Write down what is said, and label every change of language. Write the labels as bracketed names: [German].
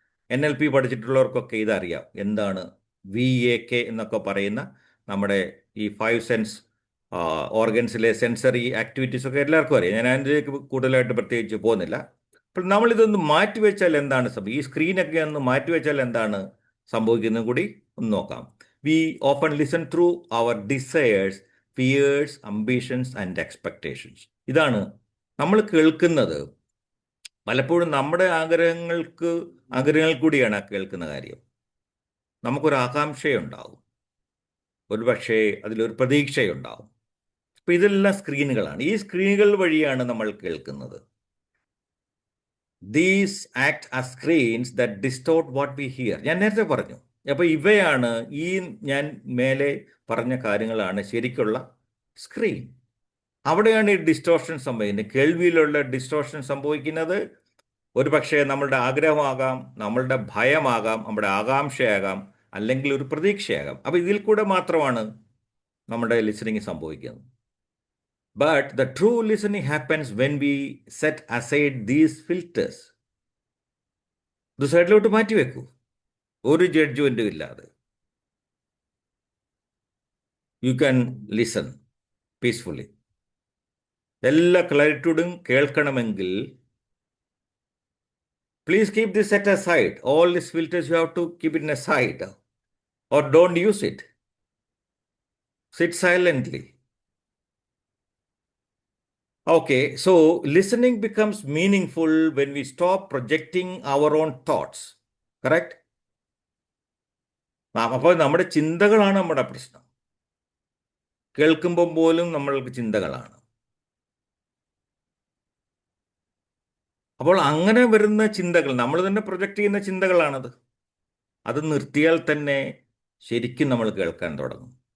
[Malayalam] NLP പഠിച്ചിട്ടുള്ളവർക്കൊക്കെ ഇതറിയാം. എന്താണ് VAK എന്നൊക്കെ പറയുന്ന നമ്മുടെ ഈ 5 സെൻസ് ഓർഗൻസിലെ സെൻസറി ആക്ടിവിറ്റീസ് ഒക്കെ എല്ലാവർക്കും അറിയാം. ഞാൻ അതിലേക്ക് കൂടുതലായിട്ട് പ്രത്യേകിച്ച് പോകുന്നില്ല. അപ്പോൾ നമ്മളിതൊന്ന് മാറ്റിവെച്ചാൽ എന്താണ് ഈ സ്ക്രീനൊക്കെ ഒന്ന് മാറ്റിവെച്ചാൽ എന്താണ് സംഭവിക്കുന്നത് കൂടി ഒന്ന് നോക്കാം. [English] We often listen through our desires, fears, ambitions and expectations. [Malayalam] ഇതാണ് നമ്മൾ കേൾക്കുന്നത്. പലപ്പോഴും നമ്മുടെ ആഗ്രഹങ്ങൾ കൂടിയാണ് ആ കേൾക്കുന്ന കാര്യം. നമുക്കൊരു ആകാംക്ഷയുണ്ടാവും, ഒരുപക്ഷെ അതിലൊരു പ്രതീക്ഷയുണ്ടാവും. അപ്പം ഇതെല്ലാം സ്ക്രീനുകളാണ്. ഈ സ്ക്രീനുകൾ വഴിയാണ് നമ്മൾ കേൾക്കുന്നത്. [English] These act as screens that distort what we hear. [Malayalam] ഞാൻ നേരത്തെ പറഞ്ഞു. അപ്പോൾ ഇവയാണ് ഞാൻ മേലെ പറഞ്ഞ കാര്യങ്ങളാണ് ശരിക്കുള്ള സ്ക്രീൻ. അവിടെയാണ് ഈ ഡിസ്റ്റോർഷൻ സംഭവിക്കുന്നത്. കേൾവിയിലുള്ള ഡിസ്റ്റോർഷൻ സംഭവിക്കുന്നത് ഒരുപക്ഷെ നമ്മളുടെ ആഗ്രഹമാകാം, നമ്മളുടെ ഭയമാകാം, നമ്മുടെ ആകാംക്ഷയാകാം, അല്ലെങ്കിൽ ഒരു പ്രതീക്ഷയാകാം. അപ്പോൾ ഇതിൽ കൂടെ മാത്രമാണ് നമ്മുടെ ലിസണിങ് സംഭവിക്കുന്നത്. [English] But the true listening happens when we set aside these filters. [Malayalam] ഇത് സൈഡിലോട്ട് മാറ്റിവെക്കൂ, ഒരു ജഡ്ജ്മെൻറ്റും ഇല്ലാതെ. [English] You can listen peacefully. [Malayalam] എല്ലാ ക്ലാരിറ്റിയോടും കേൾക്കണമെങ്കിൽ [English] please keep this set aside. All these filters you have to keep it aside or don't use it. Sit silently. Okay, so listening becomes meaningful when we stop projecting our own thoughts. Correct? [Malayalam] അപ്പോൾ നമ്മുടെ ചിന്തകളാണ് നമ്മുടെ പ്രശ്നം. കേൾക്കുമ്പോൾ പോലും നമ്മൾക്ക് ചിന്തകളാണ്. അപ്പോൾ അങ്ങനെ വരുന്ന ചിന്തകൾ, നമ്മൾ തന്നെ പ്രൊജക്റ്റ് ചെയ്യുന്ന ചിന്തകളാണത്. അത് നിർത്തിയാൽ തന്നെ ശരിക്കും നമ്മൾ കേൾക്കാൻ തുടങ്ങും.